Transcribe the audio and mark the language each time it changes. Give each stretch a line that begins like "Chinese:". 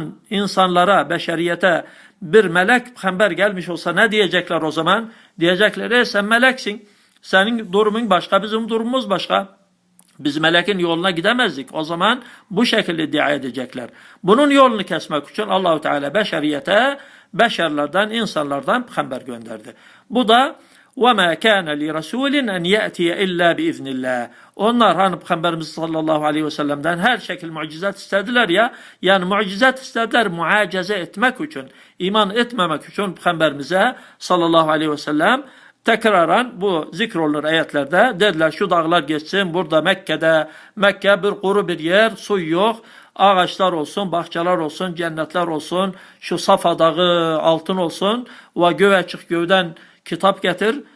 Turkish: İnsanlara, beşeriyete bir melek peygamber gelmiş olsa ne diyecekler o zaman? Diyecekler, sen meleksin. Senin durumun başka, bizim durumumuz başka. Biz melekin yoluna gidemezdik. O zaman bu şekilde iddia edecekler. Bunun yolunu kesmek için Allahu Teala beşeriyete, beşerlerden, insanlardan peygamber gönderdi. Bu da
Arabic: وَمَا كَانَ لِرَسُولٍ اَنْ يَأْتِيَ اِلَّا بِاِذْنِ اللّٰهِ.
Turkish: Onlar hani Peygamberimiz sallallahu aleyhi ve sellem'den her şekil mucizat istediler ya, yani mucizat istediler muacize etmek için, iman etmemek için Peygamberimize sallallahu aleyhi ve sellem tekraren bu zikrolunur ayetlerde dediler şu dağlar geçsin, burada Mekke bir kuru bir yer, su yok, ağaçlar olsun, bahçeler olsun, cennetler olsun, şu Safa dağı altın olsun ve göğe çık göğden kitap getir.